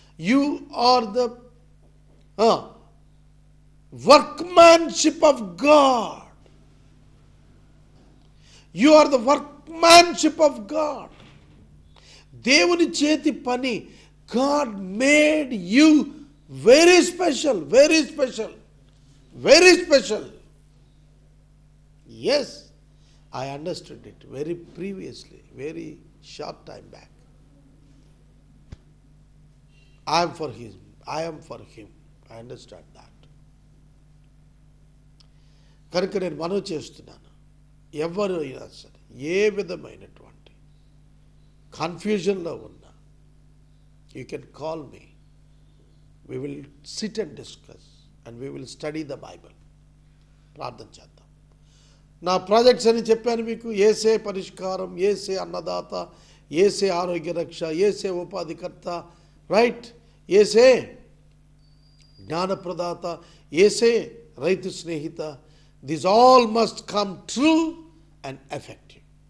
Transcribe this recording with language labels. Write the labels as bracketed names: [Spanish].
[English] You are the workmanship of God. You are the workmanship of God. [Telugu] దేవుని చేతి పని. [English] God made you very special, very special, very special. Yes, I understood it very previously, very short time back. I am for him, I am for him. I understand that. [Telugu] కనుక నేను మనవి చేస్తున్నాను, ఎవరు అయినా సరే ఏ విధమైనటువంటి కన్ఫ్యూజన్లో ఉన్నా, [English] You can call me. We will sit and discuss and we will study the Bible. [Telugu] ప్రార్థన చేద్దాం. నా ప్రాజెక్ట్స్ అని చెప్పాను మీకు. ఏసే పరిష్కారం, ఏసే అన్నదాత, ఏసే ఆరోగ్య రక్ష, ఏసే ఉపాధికర్త, రైట్, ఏసే జ్ఞానప్రదాత, ఏసే రైతు Snehitha. [English] This all must come true and effective.